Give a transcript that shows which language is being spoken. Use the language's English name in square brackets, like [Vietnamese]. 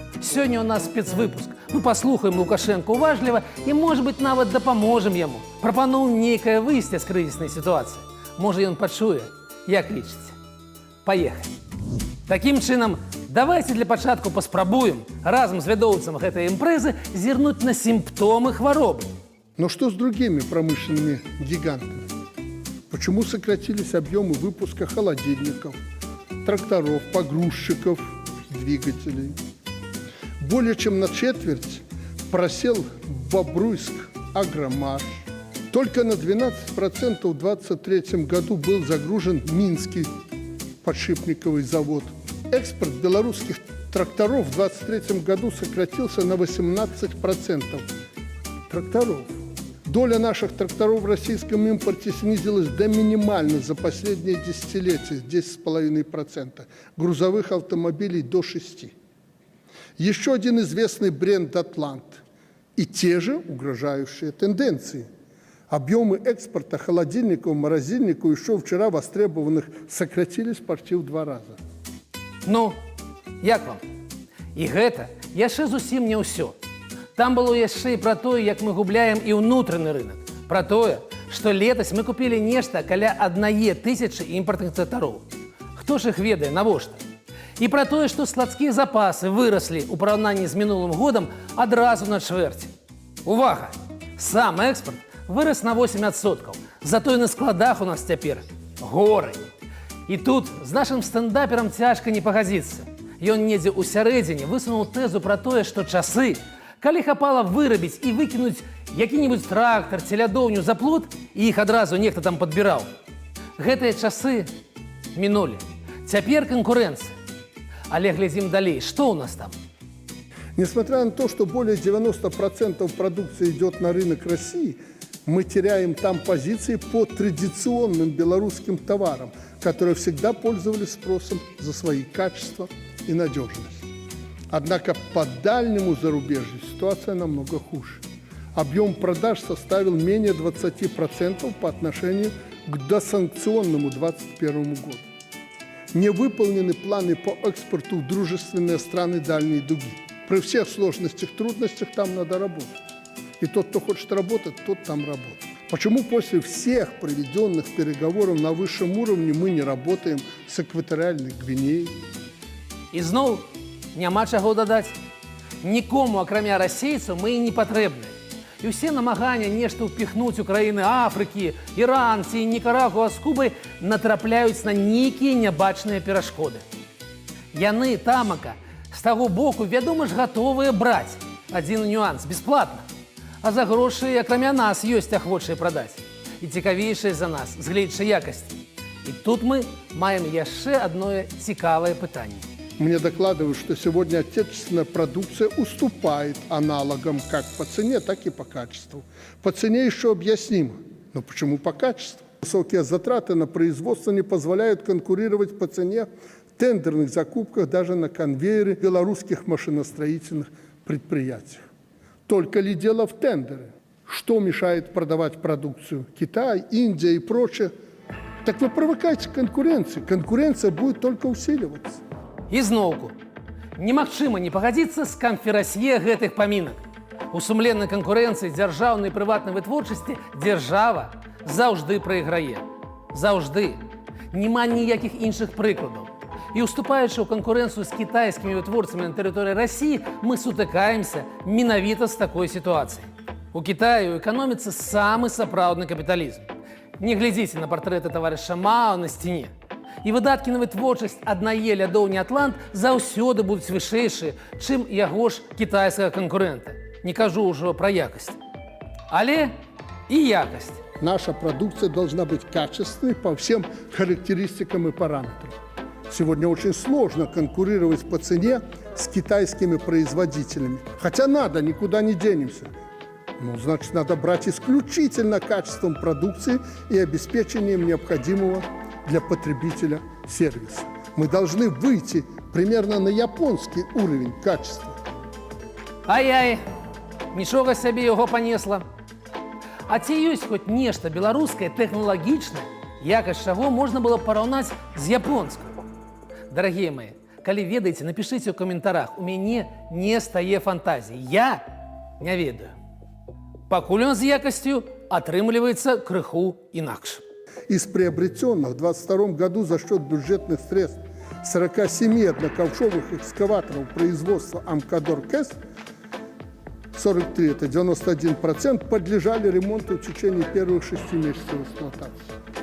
[Belarusian] Сёння у нас спецвыпуск. Мы паслухаем Лукашенко уважліва і, можа быць, нават дапаможам яму. Прапануем нейкае выйсце з крызіснай сітуацыі. Можа, ён пачуе, як лічыце. Паехалі. Такім чынам, давайте для пачатку паспрабуем разам з вядоўцам гэтай імпрэзы зірнуць на сімптомы хваробы. [Russian] Но что с другими промышленными гигантами? Почему сократились объемы выпуска холодильников, тракторов, погрузчиков, двигателей? Более чем на четверть просел Бобруйск Агромаш. Только на 12% в 2023 году был загружен Минский подшипниковый завод. Экспорт белорусских тракторов в 2023 году сократился на 18%. тракторов. Доля наших тракторов в российском импорте снизилась до минимальной за последние десятилетия, 10,5%. Грузовых автомобилей до 6%. Еще один известный бренд «Атлант». И те же угрожающие тенденции. Объемы экспорта холодильников, морозильников, еще вчера востребованных, сократились почти в 2 раза. [Belarusian] Ну, як вам? І гэта яшчэ зусім не ўсё. Там было яшчэ і пра тое, як мы губляем і ўнутраны рынок. Пра тое, што летась мы купілі нешта каля 1000 імпартных трактароў. Хто ж іх ведае, навошта? І пра тое, што складскія запасы выраслі ў параўнанні з мінулым годам адразу на чвэрць. Увага! Сам экспорт вырас на 8%. Затое на складах у нас цяпер горы. І тут з нашым стэндаперам цяжка не пагадзіцца. Ён недзе ў сярэдзіне высунуў тэзу пра тое, што часы, калі хапала вырабіць і выкінуць які-небудзь трактар ці лядоўню за плот, і іх адразу нехта там падбіраў. Гэтыя часы мінулі. Цяпер канкурэнцыя. Але глядзім далей, што ў нас там? [Russian] Несмотря на то, что более 90% продукции идет на рынок России, мы теряем там позиции по традиционным белорусским товарам, которые всегда пользовались спросом за свои качества и надежность. Однако по дальнему зарубежью ситуация намного хуже. Объем продаж составил менее 20% по отношению к досанкционному 2021 году. Не выполнены планы по экспорту в дружественные страны дальней дуги. При всех сложностях, трудностях там надо работать. И тот, кто хочет работать, тот там работает. Почему после всех проведенных переговоров на высшем уровне мы не работаем с экваториальной Гвинеей? [Belarusian] І зноў няма чаго дадаць. Нікому, акрамя расейцаў, мы і не патрэбныя. І ўсе намагання нешта ўпіхнуць у краіны Афрыкі, Іран ці Нікарагуа з Кубай натрапляюць на нейкія нябачныя перашкоды. Яны, тамака, з таго боку, вядома ж, гатовыя браць. Адзін нюанс – бесплатна. А за грошы, акрамя нас, ёсць ахвочыя прадаць. І цікавейшыя за нас, з гледзячай якасці. І тут мы маем яшчэ одно цікавае пытанне. [Russian] Мне докладывают, что сегодня отечественная продукция уступает аналогам как по цене, так и по качеству. По цене еще объяснимо, но почему по качеству? Высокие затраты на производство не позволяют конкурировать по цене в тендерных закупках даже на конвейере белорусских машиностроительных предприятий. Только ли дело в тендере? Что мешает продавать продукцию? Китай, Индия и прочее. Так вы привыкайте к конкуренции. Конкуренция будет только усиливаться. [Belarusian] І зноўку, немагчыма не пагадзіцца з камферасье гэтых памінак. У сумленнай канкурэнцыі дзяржаўнай і прыватнай вытворчасці дзяржава заўжды прайграе. Заўжды. Нема ніякіх іншых прыкладаў. І уступаючы ў канкурэнцыю з кітайскімі вытворцамі на тэрыторыі Расіі, мы сутыкаемся менавіта з такой сітуацыяй. У Кітаі ў эканоміцы самы сапраўдны капіталізм. Не глядзіце на партрэты таварыша Мао на сцяне. І выдаткі на вытворчасць аднае лядоўні «Атлант» заўсёды будуць вышэйшыя, чым яго ж кітайскага канкурэнта. Не кажу ўжо пра якасць. Але і якасць. [Russian] Наша продукция должна быть качественной по всем характеристикам и параметрам. Сегодня очень сложно конкурировать по цене с китайскими производителями. Хотя надо, никуда не денемся. Ну, значит, надо брать исключительно качеством продукции и обеспечением необходимого для потребителя сервиса. Мы должны выйти примерно на японский уровень качества. [Belarusian] Ай-яй, нічога сабе яго панесла. А ці ёсць хоць нешта беларускае, тэхналагічнае, якасць чаго можна было параўнаць з японскай? Дарагія мои, калі ведаеце, напішыце ў каментарах. У мяне не стае фантазіі. Я не ведаю. Пакуль ён з якасцю атрымліваецца крыху інакш. [Russian] Из приобретенных в 2022 году за счет бюджетных средств 47 одноковшовых экскаваторов производства «Амкадор КЭС», 43, это 91%, подлежали ремонту в течение первых 6 месяцев эксплуатации.